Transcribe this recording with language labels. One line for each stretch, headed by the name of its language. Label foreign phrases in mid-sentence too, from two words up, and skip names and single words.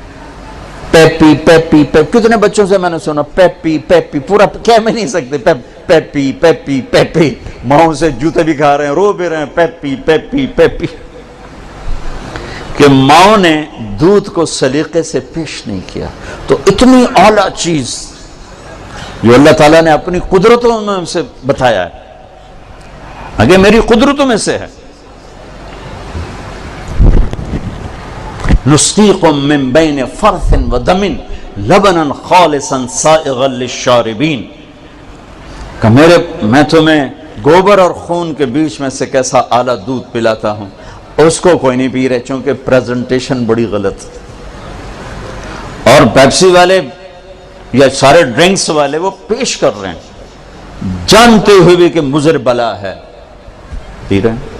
Urdu: پیپی پیپی پیپی، کتنے بچوں سے میں نے سنا پیپی پیپی، پورا کہہ میں نہیں سکتے، پیپی پیپی پیپی، ماؤں سے جوتے بھی کھا رہے ہیں، رو بھی رہے ہیں، پیپی پیپی پیپی، کہ ماؤں نے دودھ کو سلیقے سے پیش نہیں کیا۔ تو اتنی اعلیٰ چیز جو اللہ تعالیٰ نے اپنی قدرتوں میں سے بتایا ہے، اگر میری قدرتوں میں سے ہے،
Arabic: نسقیکم من بین فرث ودم لبنا خالصا سائغا للشاربین،
Urdu: کہ میں تمہیں گوبر اور خون کے بیچ میں سے کیسا اعلیٰ دودھ پلاتا ہوں، اس کو کوئی نہیں پی رہے چونکہ پریزنٹیشن بڑی غلط۔ اور پیپسی والے یا سارے ڈرنکس والے وہ پیش کر رہے ہیں جانتے ہوئے بھی کہ مضر بلا ہے، پی رہے ہیں۔